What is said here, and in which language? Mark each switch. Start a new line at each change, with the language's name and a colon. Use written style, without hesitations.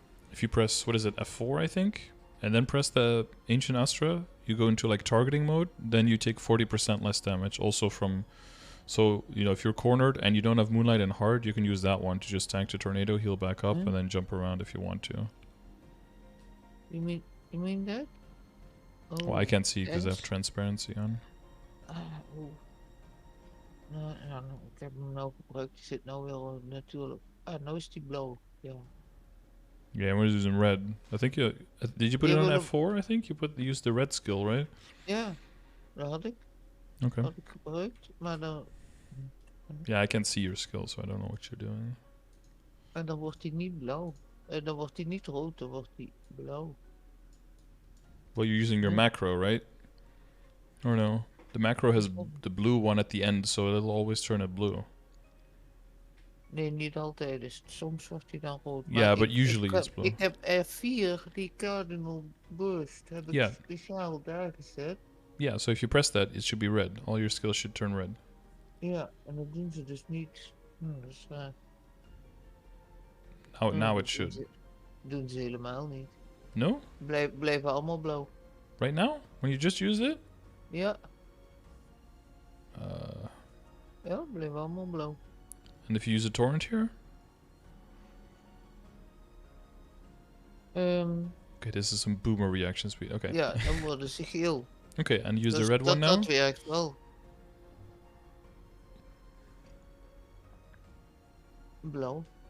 English: If you press, what is it, F4, I think, and then press the Ancient Astra, you go into like targeting mode, then you take 40% less damage, also from... So, if you're cornered and you don't have Moonlight and Hard, you can use that one to just tank the tornado, heal back up, and then jump around if you want to. You mean that? Oh, well, I can't see because I have transparency on.
Dutch: Nou, ik heb hem nou gebruikt. Die zit nou wel natuurlijk. Nou is die blauw. Ja.
English: Yeah, we're using red. I think you... did you put it on F4, I think? You used the red skill, right?
Dutch: Ja, dat had ik.
English: Okay.
Dutch: Had ik gebruikt, maar dan...
English: Yeah, I can't see your skill, so I don't know what you're doing.
Dutch: En dan wordt hij niet blauw. Dan wordt hij niet rood, dan wordt hij blauw.
English: Well, you're using your macro, right? Or no? The macro has the blue one at the end, so it'll always turn it blue.
Dutch: Nee, niet altijd. Dus soms wordt hij dan rood.
English: Yeah, but usually it's blue.
Dutch: Ik heb F4, die Cardinal Burst, heb ik speciaal daar gezet.
English: Yeah, so if you press that, it should be red. All your skills should turn red.
Dutch: Ja, en dat doen ze dus niet. Dat is raar.
English: Now it should.
Dutch: Doen ze helemaal niet.
English: No?
Dutch: Blijven allemaal blauw.
English: Right now? When you just used it?
Dutch: Ja. Ja, blijven allemaal blauw.
English: And if you use a torrent here? Okay, this is some boomer reaction speed. Okay.
Dutch: Ja, dan worden ze geel.
English: Okay, and use the red one now?
Dutch: Dat werkt wel. Blauw.